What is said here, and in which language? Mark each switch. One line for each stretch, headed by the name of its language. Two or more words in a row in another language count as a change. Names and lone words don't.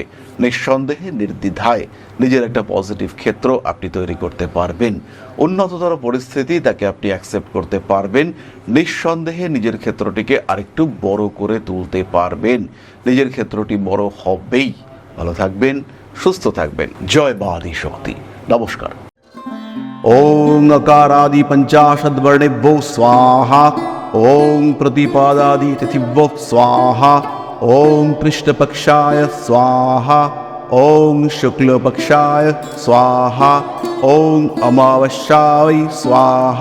Bangla: নিঃসন্দেহে, নির্দ্বিধায় নিজের একটা পজিটিভ ক্ষেত্র আপনি তৈরি করতে পারবেন। উন্নততর পরিস্থিতি তাকে আপনি অ্যাকসেপ্ট করতে পারবেন। নিঃসন্দেহে নিজের ক্ষেত্রটিকে আরেকটু বড় করে তুলতে পারবেন। নিজের ক্ষেত্রটি বড় হবেই। ভালো থাকবেন, সুস্থ থাকবেন। জয় মা আদি শক্তি। নমস্কার।
Sanskrit: ओं अकारादि पंचाशद्वर्णेभ्यो स्वाहा। ओं प्रतिपादादि तिथिभ्यो स्वाहा। ओं कृष्णपक्षाय स्वाहा। ओं शुक्लपक्षाय स्वाहा। ओं अमावस्याय स्वाहा।